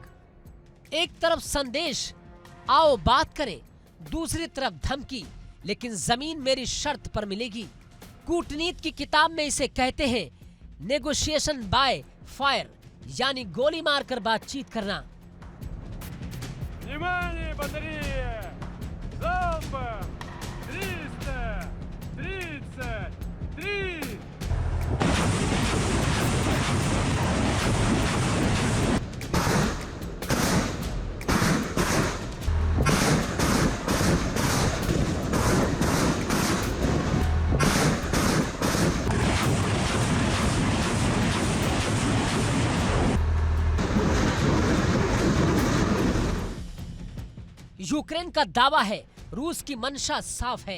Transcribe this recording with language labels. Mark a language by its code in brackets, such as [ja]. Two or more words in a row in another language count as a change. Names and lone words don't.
[hi] एक तरफ संदेश, आओ बात करें, दूसरी तरफ धमकी, लेकिन जमीन मेरी शर्त पर मिलेगी। कूटनीति की किताब में इसे कहते हैं [en] negotiation by fire, [hi] यानी गोली मारकर बातचीत करना। [ru] Внимание, батарея! Залпом! 333! [hi] यूक्रेन का दावा है, रूस की मंशा साफ है।